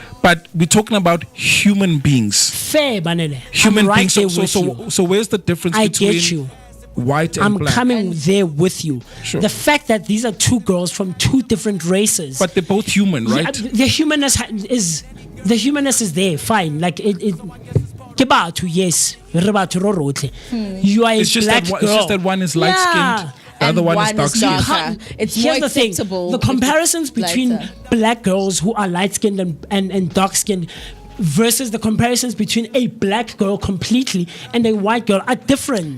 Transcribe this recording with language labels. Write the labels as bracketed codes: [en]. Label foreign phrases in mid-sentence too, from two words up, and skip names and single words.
[en] But we're talking about human beings. Fair, Banele. Human I'm right beings. there So, with so, you. so where's the difference I between get you. white and I'm black? coming there with you. Sure. The fact that these are two girls from two different races. But they're both human, right? Yeah, the humanness is there. Fine, like it. [tn] Ke batho, yes. Re batho ro rotlhe. [en] You are a It's just black that girl. it's just that one is light skinned. Yeah. The other And one is one dark is skinned. darker. It's more Here's the thing: acceptable the if it's comparisons between lighter. black girls who are light skinned and dark skinned versus the comparisons between a black girl completely and a white girl are different.